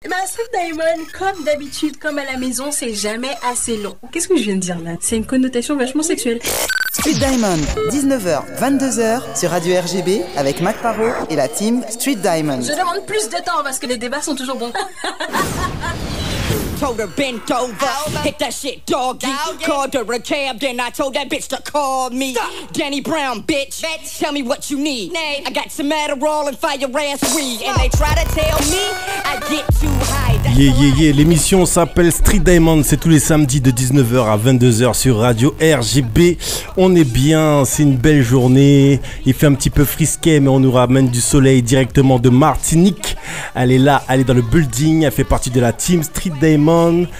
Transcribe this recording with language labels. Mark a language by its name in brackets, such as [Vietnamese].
[French] Street Diamond, comme d'habitude, comme à la maison, c'est jamais assez long. Qu'est-ce que je viens de dire là? C'est une connotation vachement sexuelle. Street Diamond, 19h, 22h sur Radio RGB avec Mac Parot et la team Street Diamond. Je demande plus de temps parce que les débats sont toujours bons. [English] Told her bend over, hit that shit doggy. Called her a cab, then I told that bitch to call me. Danny Brown, bitch. Tell me what you need. I got some Adderall and fire ass weed. And they try to tell me I get too high. [French] Yeah, l'émission s'appelle Street Diamond, c'est tous les samedis de 19h à 22h sur Radio RGB. On est bien, c'est une belle journée, il fait un petit peu frisquet mais on nous ramène du soleil directement de Martinique. Elle est là, elle est dans le building, elle fait partie de la team Street Diamond.